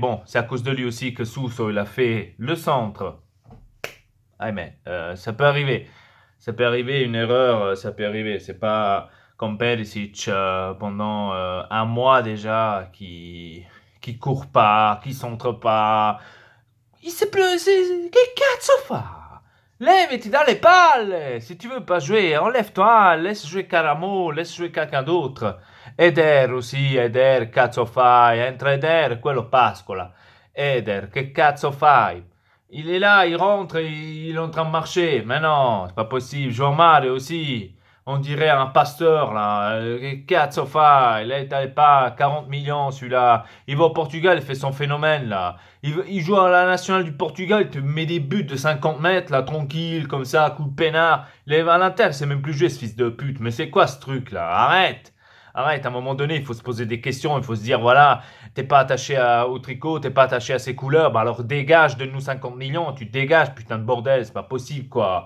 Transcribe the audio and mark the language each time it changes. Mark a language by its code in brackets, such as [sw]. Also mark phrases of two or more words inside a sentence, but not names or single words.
[fr] Bon, c'est à cause de lui aussi que Suso, il a fait le centre. Ah mais ça peut arriver. Ça peut arriver, une erreur, ça peut arriver. C'est pas comme Perisic pendant un mois déjà qui court pas, qui centre pas. Il sait plus, [it] che cazzo fa? [fr] Lève-toi dans les palle. Si tu veux pas jouer, enlève-toi, laisse jouer Caramo, laisse jouer quelqu'un d'autre. Eder aussi, [it] Eder, cazzo fai? Entra Eder, quello pascola. Eder, che cazzo fai? [fr] Il est là, il rentre, il est en train de marcher. Mais non, c'est pas possible. João Mario aussi. On dirait un pasteur, là. [it] Que cazzo fa? [fr] Il est pas 40 millions, celui-là. Il va au Portugal, il fait son phénomène, là. Il joue à la nationale du Portugal, il te met des buts de 50 mètres, là, tranquille, comme ça, coup de peinard. Il est à l'Inter, c'est même plus joué, ce fils de pute. Mais c'est quoi, ce truc, là? Arrête! Arrête, à un moment donné, il faut se poser des questions, il faut se dire, voilà, t'es pas attaché au tricot, t'es pas attaché à ses couleurs, bah alors dégage, donne-nous 50 millions, tu dégages, putain de bordel, c'est pas possible, quoi.